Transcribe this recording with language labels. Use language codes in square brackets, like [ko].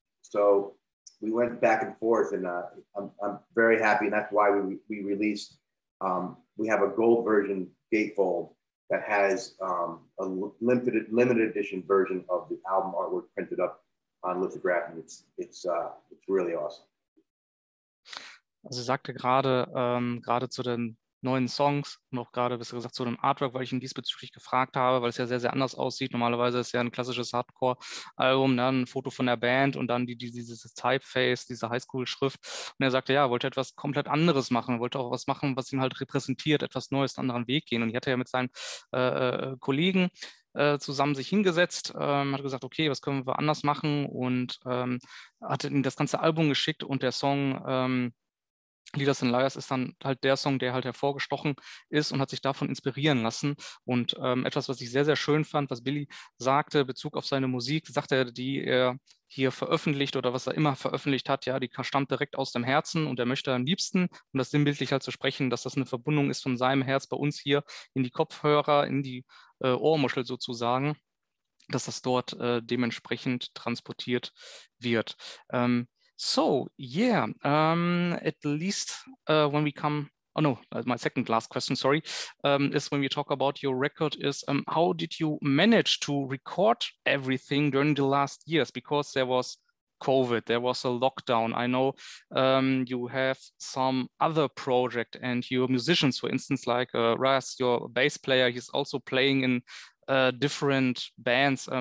[en] So we went back and forth, and I'm very happy, and that's why we released, we have a gold version gatefold that has a limited edition version of the album artwork printed up on lithograph, and it's really awesome. [de] Also ich sagte gerade zu den neuen Songs und auch gerade, besser gesagt, zu dem Artwork, weil ich ihn diesbezüglich gefragt habe, weil es ja sehr, sehr anders aussieht. Normalerweise ist ja ein klassisches Hardcore-Album, ne? Ein Foto von der Band und dann dieses Typeface, diese Highschool-Schrift. Und er sagte, ja, er wollte etwas komplett anderes machen, wollte auch was machen, was ihn halt repräsentiert, etwas Neues, einen anderen Weg gehen. Und ich hatte ja mit seinen Kollegen zusammen sich hingesetzt, hat gesagt, okay, was können wir anders machen, und hatte ihm das ganze Album geschickt, und der Song Leaders and Liars ist dann halt der Song, der halt hervorgestochen ist, und hat sich davon inspirieren lassen. Und etwas, was ich sehr, sehr schön fand, was Billy sagte, Bezug auf seine Musik, sagte er, die er hier veröffentlicht oder was er immer veröffentlicht hat, ja, die stammt direkt aus dem Herzen, und er möchte am liebsten, um das sinnbildlich halt zu sprechen, dass das eine Verbindung ist von seinem Herz bei uns hier in die Kopfhörer, in die Ohrmuschel sozusagen, dass das dort dementsprechend transportiert wird. [en] So, yeah, at least when we come, oh no, my second last question, sorry, is when we talk about your record is, how did you manage to record everything during the last years? Because there was COVID, there was a lockdown. I know you have some other project, and your musicians, for instance, like Raz, your bass player, he's also playing in different bands.